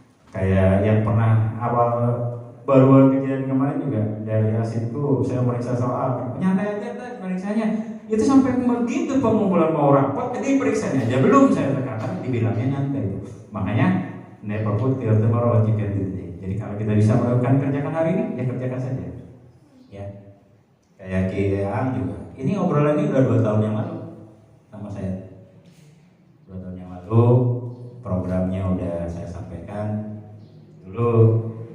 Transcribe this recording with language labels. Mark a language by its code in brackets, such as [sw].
[id] Kayak yang pernah awal baru kejadian kemarin juga dari asinku saya meriksa soal nyantai aja periksanya itu sampai begitu pengumpulan mau rapat jadi periksanya aja belum saya tekan dibilangnya nyantai. [en] Makanya never put till tomorrow what you can do today. [id] Jadi kalau kita bisa melakukan kerjakan hari ini ya kerjakan saja ya. Kayak Kiang juga ini obrolan ini udah 2 tahun yang lalu sama saya. 2 tahun yang lalu programnya udah saya sampaikan dulu.